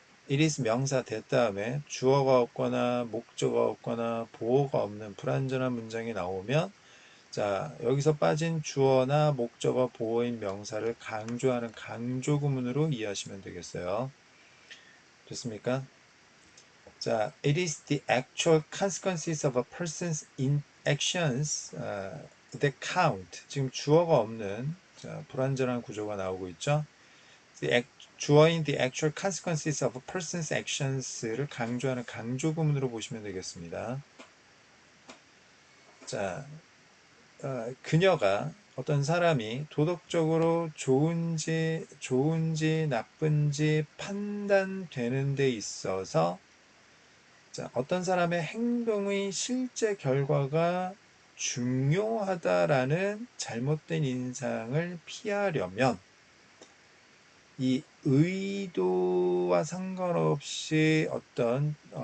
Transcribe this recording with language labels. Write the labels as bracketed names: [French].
[English] it is [Korean] 명사 대 다음에 주어가 없거나 목적어가 없거나 보어가 없는 불완전한 문장이 나오면 자, 여기서 빠진 주어나 목적어 보어인 명사를 강조하는 강조구문으로 이해하시면 되겠어요. 좋습니까? [English] 자, it is the actual consequences of a person's actions that count. [Korean] 지금 주어가 없는 자, 불완전한 구조가 나오고 있죠. 주어인 [English] the actual consequences of a person's actions [Korean] 를 강조하는 강조구문으로 보시면 되겠습니다. 자, 그녀가 어떤 사람이 도덕적으로 좋은지 나쁜지 판단되는 데 있어서 자, 어떤 사람의 행동의 실제 결과가 중요하다라는 잘못된 인상을 피하려면 이 의도와 상관없이 어떤